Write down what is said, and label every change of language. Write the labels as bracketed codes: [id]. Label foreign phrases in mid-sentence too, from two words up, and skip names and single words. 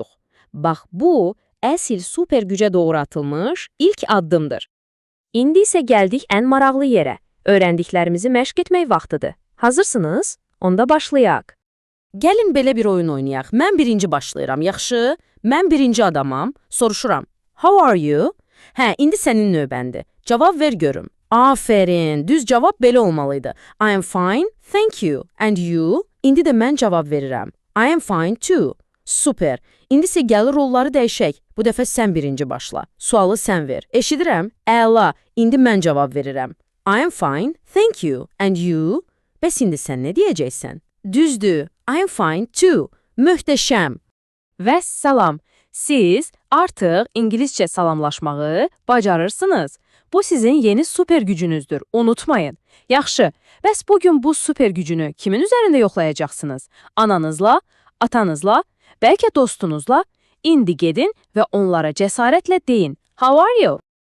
[az] Bax, bu əsl super gücə doğru atılmış ilk addımdır. İndi isə gəldik ən maraqlı yerə. Öyrəndiklərimizi məşq etmək vaxtıdır. Hazırsınız? Onda başlayaq. Gəlin belə bir oyun oynayaq. Mən birinci başlayıram, yaxşı? Mən birinci adamam, soruşuram. [en] How are you? [az] Hə, indi sənin növbəndir. Cavab ver görüm. Afərin, düz cavab belə olmalıydı. [en] I am fine, thank you. And you? [az] İndi də mən cavab verirəm. [en] I am fine too. Super. [az] İndi isə gəlir rolları dəyişək. Bu dəfə sən birinci başla. Sualı sən ver. Eşidirəm? Əla. İndi mən cavab verirəm. [en] I am fine, thank you. And you? [az] Bəs indi sən nə deyəcəksən? Düzdür. [en] I am fine too. [az] Möhtəşəm. Vəssalam. Siz artıq ingiliscə salamlaşmağı bacarırsınız. Bu sizin yeni süper gücünüzdür, unutmayın. Yaxşı, bəs bugün bu süper gücünü kimin üzərində yoxlayacaqsınız? Ananızla, atanızla, bəlkə dostunuzla? İndi gedin və onlara cəsarətlə deyin. [en] How are you?